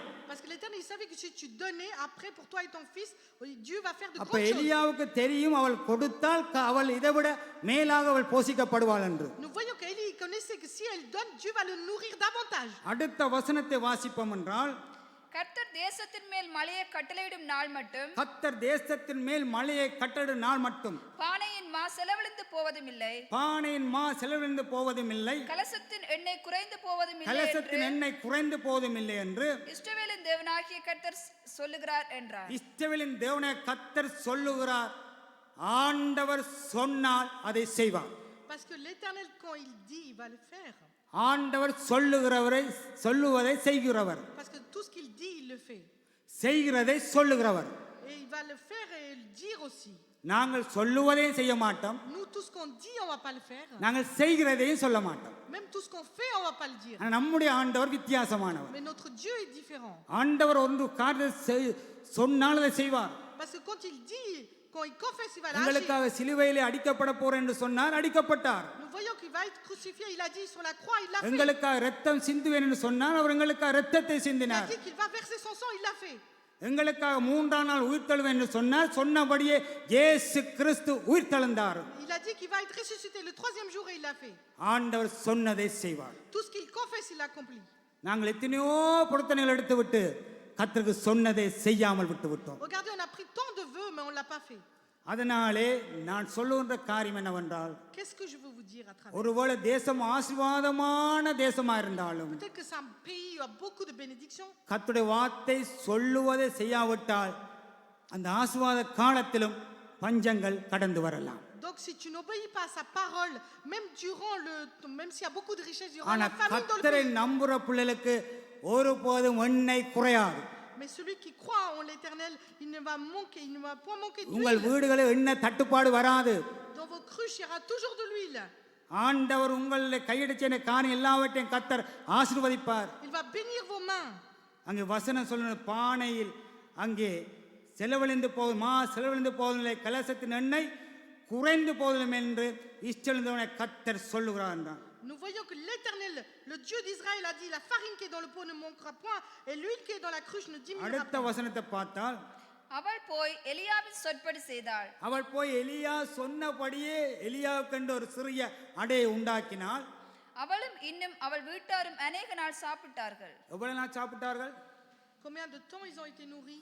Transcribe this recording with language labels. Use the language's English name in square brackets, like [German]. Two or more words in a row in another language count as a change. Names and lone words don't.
[French] Parce que l'Éternel, il savait que si tu donnais après pour toi et ton fils, Dieu va faire de [Tamil] அப்ப [French] grandes choses. [Tamil] எலியாவுக்கு தெரியும் அவள் கொடுத்தால் அவள் இதைவிட மேலாக அவள் போஷிக்கப்படுவாள் என்று. [French] Nous voyons qu'Élie connaissait que si elle donne, Dieu va le nourrir davantage. [Tamil] அடுத்த வசனத்தை வாசிப்போம் என்றால், கர்த்தர் தேசத்தின் மேல் மழையை கட்டளையிடும் நாள் மட்டும் கர்த்தர் தேசத்தின் மேல் மழையை கட்டளிடும் நாள் மட்டும் பானையின் மா செலவழிந்து போவதும் இல்லை, பானையின் மா செலவிழந்து போவதும் இல்லை, கலசத்தின் எண்ணெய் குறைந்து போவதும் இல்லை கலசத்தின் எண்ணெய் குறைந்து போவதும் இல்லை என்று இஸ்ரவேலின் தேவனாகிய கர்த்தர் சொல்லுகிறார் என்றார். இஸ்ரவேலின் தேவனே கர்த்தர் சொல்லுகிறார். ஆண்டவர் சொன்னால் அதை செய்வார். [French] Parce que l'Éternel, quand il dit, il va le faire. [Tamil] ஆண்டவர் சொல்லுவதை செய்கிறவர். [French] Parce que tout ce qu'il dit, il le fait. [Tamil] செய்கிறதை சொல்லுகிறவர். [French] Et il va le faire et le dire aussi. [Tamil] நாங்கள் சொல்லுவதையும் செய்ய மாட்டோம், [French] Nous, tout ce qu'on dit, on va pas le faire. [Tamil] நாங்கள் செய்கிறதையும் சொல்ல மாட்டோம். [French] Même tout ce qu'on fait, on va pas le dire. [Tamil] ஆனா நம்முடைய ஆண்டவர் வித்தியாசமானவர். [French] Mais notre Dieu est différent. [Tamil] ஆண்டவர் ஒன்று காரியத்தை சொன்னால் அதை செய்வார். [French] Parce que quand il dit, quand il confesse, il va l'agir. [Tamil] எங்களுக்காக சிலுவையிலே அடிக்கப்பட போறேன் என்று சொன்னார், அடிக்கப்பட்டார். [French] Nous voyons qu'il va être crucifié. Il a dit sur la croix, il l'a fait. [Tamil] எங்களுக்காக இரத்தம் சிந்துவேன் என்று சொன்னார், அவர் எங்களுக்காக இரத்தத்தை [French] Il a [Tamil] சிந்தினார். [French] dit qu'il va verser son sang, il l'a fait. [Tamil] எங்களுக்காக 3ஆம் நாள் உயிர்த்தெழுவேன் என்று சொன்னார், சொன்னபடியே இயேசு கிறிஸ்து உயிர்த்தெழுந்தார். [French] Il a dit qu'il va être ressuscité le 3e jour et il l'a fait. [Tamil] ஆண்டவர் சொன்னதை செய்வார். [French] Tout ce qu'il confesse, il l'accomplit. [Tamil] நாங்கள் எத்தனையோ பொருத்தனைகள் எடுத்து விட்டு கர்த்தருக்கு சொன்னதை செய்யாமல் விட்டு விட்டோம். [French] Regardez, on a pris tant de vœux, mais on ne l'a pas fait. [Tamil] அதனாலே நான் சொல்லுகின்ற காரியம் என்னவென்றால், [French] Qu'est-ce que je veux vous dire à travers? [Tamil] ஒருவேளை தேசம் ஆசீர்வாதமான தேசமா இருந்தாலும் [French] Peut-être que c'est un pays où il y a beaucoup de bénédictions. [Tamil] கர்த்தருடைய வார்த்தை சொல்லுவதை செய்யாவிட்டால் அந்த ஆசீர்வாத காலத்திலும் பஞ்சங்கள் கடந்து வரலாம். [French] Donc si tu n'obéis pas à sa parole, même s'il y a beaucoup de richesses, il y aura [Tamil] ஆனா [French] la famine dans le [Tamil] கர்த்தரை [French] pays. [Tamil] நம்புற பிள்ளைகளுக்கு ஒருபோதும் எண்ணெய் குறையாது. [French] Mais celui qui croit en l'Éternel, il ne va point manquer [Tamil] உங்கள் [French] d'huile. [Tamil] வீடுகளில் எண்ணெய் தட்டுப்பாடு வராது. [French] Dans vos cruches, il y aura toujours de l'huile. [Tamil] ஆண்டவர் உங்களை கையடிச்ச காரியம் எல்லாவற்றையும் கர்த்தர் ஆசீர்வதிப்பார். [French] Il va bénir vos mains. [Tamil] அங்கே வசனம் சொல்லுற பானையில் அங்கே செலவழிந்து போவதில்லை, கலசத்தின் எண்ணெய் குறைந்து போவதில்லை என்று இஸ்ரவேலின் கர்த்தர் சொல்லுகிறார் என்றார். [French] Nous voyons que l'Éternel, le Dieu d'Israël, a dit la farine qui est dans le pot ne manquera point et l'huile qui est dans la cruche ne diminuera [Tamil] அடுத்த [French] pas. [Tamil] வசனத்தை பார்த்தால், அவள் போய் எலியாவின் சொற்படி செய்தாள். அவள் போய் எலியா சொன்னபடியே எலியாவுக்கென்று ஒரு சிறிய அடையை உண்டாக்கினாள். அவளும் இன்னும் அவள் வீட்டாரும் அநேக நாள் சாப்பிட்டார்கள். எவ்வளவு நாள் சாப்பிட்டார்கள்? [French] Combien de temps ils ont été nourris?